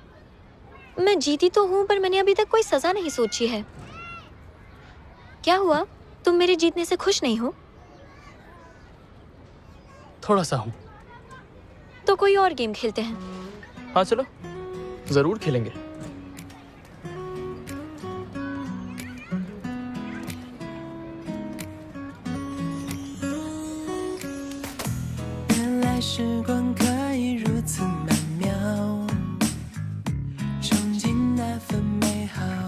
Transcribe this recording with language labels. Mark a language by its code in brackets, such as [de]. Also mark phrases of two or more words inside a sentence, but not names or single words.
[hi] मैं जीती तो हूँ, पर मैंने अभी तक कोई सजा नहीं सोची है। क्या हुआ? तुम मेरे जीतने से खुश नहीं हो? थोड़ा सा हूँ। तो कोई और गेम खेलते हैं। हाँ चलो, जरूर खेलेंगे। [zh] 原来时光可以如此曼妙，憧憬那份美好，